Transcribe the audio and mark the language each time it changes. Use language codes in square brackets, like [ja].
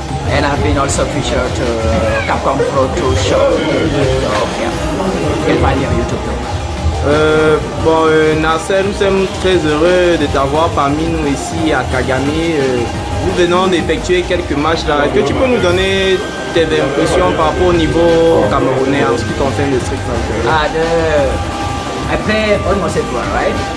[en] And I've been also featured to Capcom Pro 2 show. So yeah, you can find me on YouTube too. [fr] Bon, Nasser, nous sommes très heureux de t'avoir parmi nous ici à Kagame. Nous venons d'effectuer quelques matchs là. Est-ce que tu peux nous donner tes impressions par rapport au niveau camerounais en ce qui concerne le Street Fighter? [en] I play almost everyone, right?